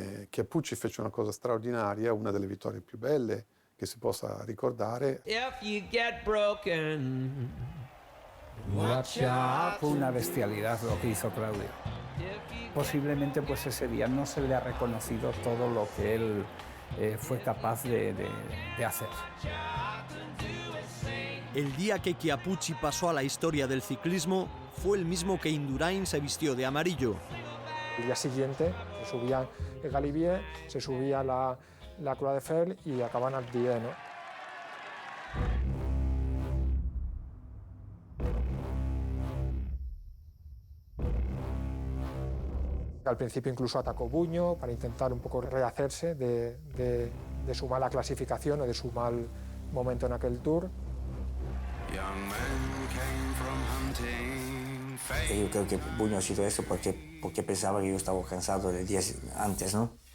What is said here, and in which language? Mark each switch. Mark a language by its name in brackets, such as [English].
[Italian] Chiappucci fece una cosa straordinaria, una delle vittorie più belle che si possa ricordare. [English] If you get broken, [Spanish] Fue una bestialidad lo que hizo Claudio. Posiblemente pues ese día no se le ha reconocido todo lo que él fue capaz de hacer. El día que Chiappucci pasó a la historia del ciclismo fue el mismo que Indurain se vistió de amarillo. El día siguiente se subía el Galibier, se subía la Croix de Fer y acababan al Dié, ¿no? Al principio incluso atacó Bugno para intentar un poco rehacerse de su mala clasificación o de su mal momento en aquel Tour. [English] Young men came from hunting [Spanish] Y yo creo que Buño ha sido eso porque pensaba que yo estaba cansado de días antes, ¿no?